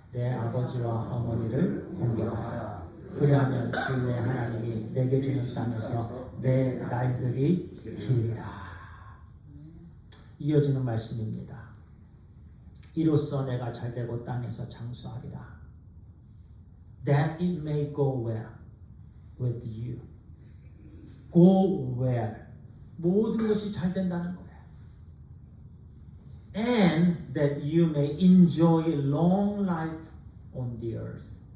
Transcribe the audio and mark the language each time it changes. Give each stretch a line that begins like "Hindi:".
Korean: 내 아버지와 어머니를 공경하라. 그리하면 주의 하나님이 내게 주는 땅에서 내 날들이 길리라. 이어지는 말씀입니다. 이로써 내가 잘되고 땅에서 장수하리라.
English: That it may go well with you. Go well.
Korean: 모든 것이 잘 된다는 거예요.
English: And that you may enjoy long life on the earth.